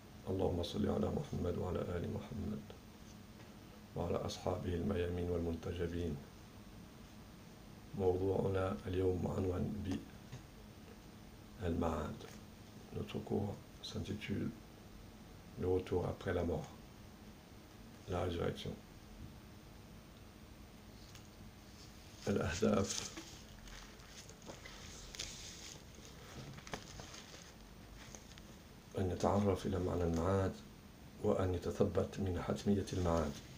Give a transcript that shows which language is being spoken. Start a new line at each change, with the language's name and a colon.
Arabic: اللهم صل على محمد وعلى آل محمد وعلى أصحابه الميامين والمنتجبين. موضوعنا اليوم عنوان بالمعاد.
French: Notre cours s'intitule Le retour après la mort, la résurrection.
Arabic: الأهداف أن نتعرف إلى معنى المعاد وأن نتثبت من حتمية المعاد.